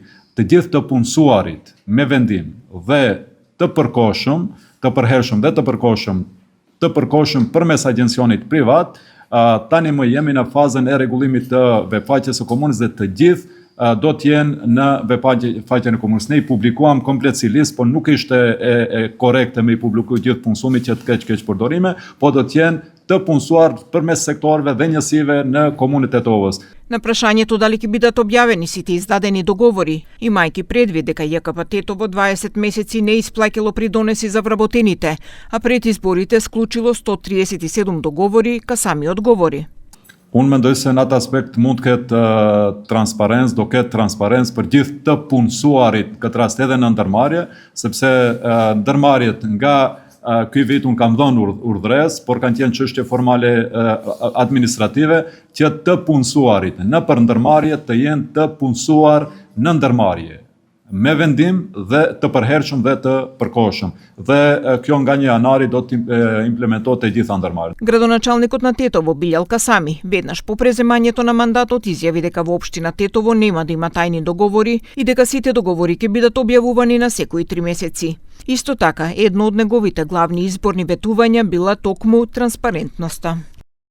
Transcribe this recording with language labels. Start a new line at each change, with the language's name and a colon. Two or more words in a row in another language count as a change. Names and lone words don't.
Albanian: Të gjithë të punësuarit me vendim dhe të përkohshëm, të përhershëm dhe të përkohshëm përmes agjencionit privat, tani më jemi në fazën e rregullimit të webfaqes së komunës dhe të gjithë do të jenë në webfaqen e komunës. Ne I publikuam komplet si listë, por nuk ishte e korrekte me I publiku gjithë punësumit që të keq përdorime, po do të jenë të punësuar përmes sektorëve dhe njësive në komunën e Tetovës.
Macedonian: На прашањето дали ќе бидат објавени сите издадени договори, имајќи предвид дека ЈКП Тетово 20 месеци не исплаќало придонеси за вработените, а пред изборите склучило 137 договори, Касами одговори.
Albanian: Unë mendoj se në atë aspekt mund të ketë transparencë, do ketë transparencë për gjithë të punësuarit këtë rast edhe në ndërmarrje, sepse ndërmarrjet nga ky vit unë kam dhënë urdhres, por kanë qenë çështje formale administrative që të punësuarit në për ndërmarrje të jenë të punësuar në ndërmarrje, me vendim dhe të përhershëm dhe të përkohshëm. Dhe kjo nga 1 janari do të implementohet te gjitha ndërmarrjet.
Macedonian: Градоначалникот на Тетово Билјал Касами веднаш по преземањето на мандатот изјави дека во општина Тетово нема да има тајни договори и дека сите договори ќе бидат објавувани на секои 3 месеци. Исто така, едно од неговите главни изборни ветувања била токму транспарентноста.